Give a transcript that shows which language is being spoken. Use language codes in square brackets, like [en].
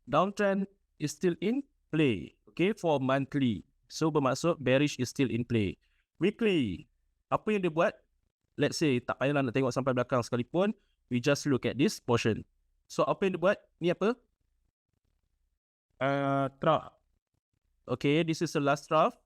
[en] Downtrend is still in play. Okay, for monthly. So bermaksud bearish is still in play. [ms] Weekly, apa yang dia buat? Let's say, tak payahlah nak tengok sampai belakang sekalipun. [en] We just look at this portion. So apa yang dia buat? Ni apa? Trough. Okay, this is the last trough.